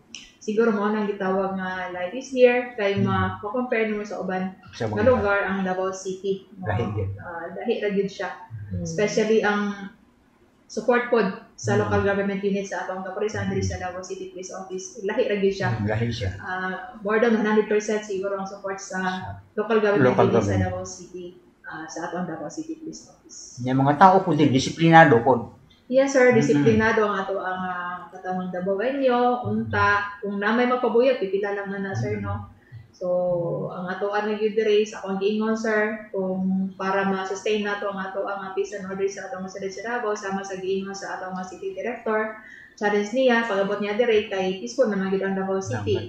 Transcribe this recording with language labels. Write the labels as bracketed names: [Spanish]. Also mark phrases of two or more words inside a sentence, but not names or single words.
[Cebuano] Siguro mo nang gitawag nga [English] life is here [Cebuano] kay ma-compare mo sa uban nga lugar ang Davao City, no? Dahi ra gyud siya, especially ang support pod sa [English] local government unit [Cebuano] sa atong kapurisan diri sa Davao City Police Office. Lahi ra gyud siya. [English] More than 100% [Cebuano] siguro ang support sa [English] local government unit [Cebuano] sa Davao City, sa atong Davao City Police Office. [Filipino] Yung mga tao po din disiplinado po. [English] Yes, [Cebuano] sir, disiplinado ang ato ang katawang Davaoenyo, unta kung na may magpabuyat pipila lang na, sir, no. So, ang ato ang nag-diri sa akong giingon, sir, kung para ma-sustain nato ang ato ang [English] peace and order [Cebuano] sa atong siyudad sa Davao, sama sa giingon sa atong [English] city director, [Cebuano] challenge niya, pag-abot niya diri kay peaceful naman gyud ang Davao City.